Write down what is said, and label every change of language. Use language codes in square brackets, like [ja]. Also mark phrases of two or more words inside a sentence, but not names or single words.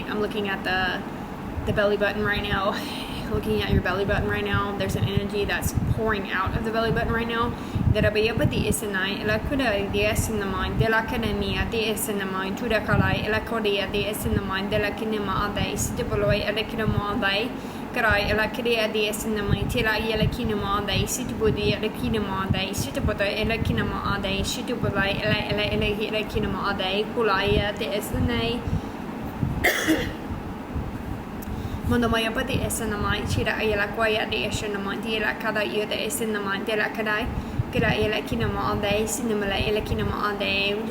[en] I'm looking at the belly button right now. Looking at your belly button right now. There's an energy that's pouring out of the belly button right now. Karai ela krea de sinamai tela ela kinama dai situbudi ela kinama dai situbota ela kinama dai situbulai ela kinama dai kulaya de esanai Mondomaya pati esanamai chira ela kwaya de esanamai tela kada ida esanamai tela kadai kira ela kinama dai sinamala ela kinama dai.